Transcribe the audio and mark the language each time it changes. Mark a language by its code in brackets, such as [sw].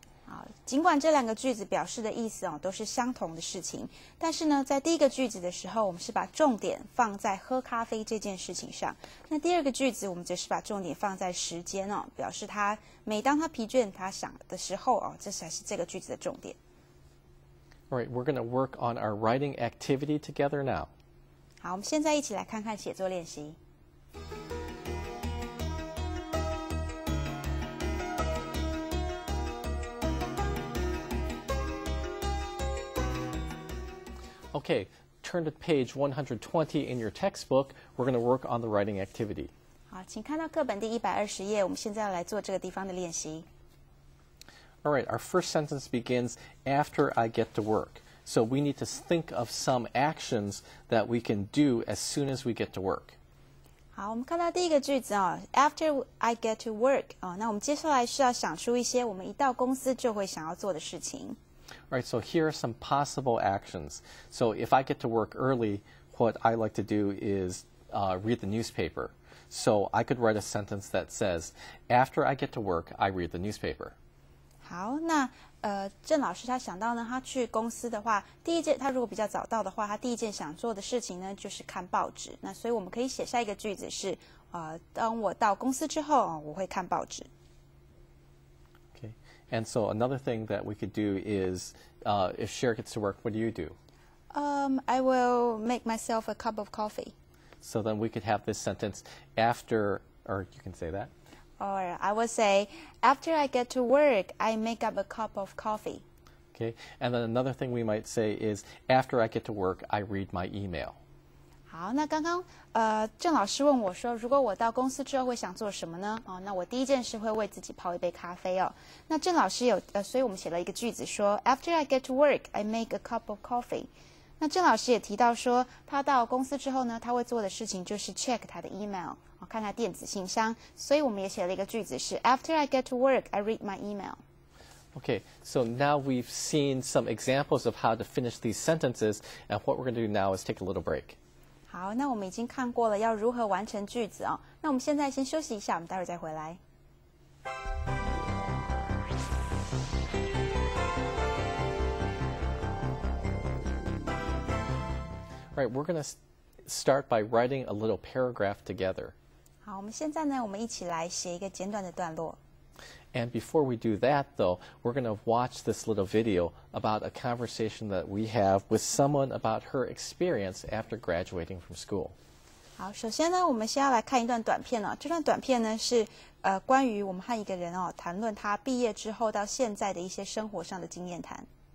[zh] 好，尽管这两个句子表示的意思都是相同的事情，但是呢，在第一个句子的时候，我们是把重点放在喝咖啡这件事情上；那第二个句子，我们则是把重点放在时间表示每当他疲倦、他想的时候这才是这个句子的重点。 [en] All right, we're going to work on our writing activity together now. [zh] 好，我们现在一起来看看写作练习。 [en] Okay, turn to page 120 in your textbook. We're going to work on the writing activity. [zh] 好，请看到课本第120页，我们现在要来做这个地方的练习。 [en] All right, our first sentence begins, after I get to work. So we need to think of some actions that we can do as soon as we get to work. [zh] 好，我们看到第一个句子 [en] After I get to work [zh] 那我们接下来是要想出一些我们一到公司就会想要做的事情。 [en] All right, so here are some possible actions. So if I get to work early, what I like to do is read the newspaper. So I could write a sentence that says, after I get to work, I read the newspaper. [zh] 好，那郑老师他想到呢，他去公司的话，他如果比较早到的话，他第一件想做的事情呢就是看报纸。那所以我们可以写下一个句子是，当我到公司之后我会看报纸。 [en] Okay, and so another thing that we could do is, if Cher gets to work, what do you do? I will make myself a cup of coffee. So then we could have this sentence after, or you can say that. Or I would say, after I get to work, I make up a cup of coffee. Okay, and then another thing we might say is, after I get to work, I read my email. [zh] 好，那刚刚郑老师问我说，如果我到公司之后会想做什么呢？那我第一件事会为自己泡一杯咖啡那郑老师所以我们写了一个句子说 ， [en] After I get to work, I make a cup of coffee. [zh] 那郑老师也提到说，他到公司之后呢，他会做的事情就是 check 他的 email， 看他电子信箱。所以我们也写了一个句子是 [en] After I get to work, I read my email. Okay, so now we've seen some examples of how to finish these sentences, and what we're going to do now is take a little break. [zh] 好，那我们已经看过了要如何完成句子那我们现在先休息一下，我们待会儿再回来。 [en] All right, we're going to start by writing a little paragraph together. [zh] 好，我们现在呢，我们一起来写一个简短的段落。 [en] And before we do that, though, we're going to watch this little video about a conversation that we have with someone about her experience after graduating from school. [zh] 好，首先呢，我们先要来看一段短片这段短片呢是关于我们和一个人谈论他毕业之后到现在的一些生活上的经验谈。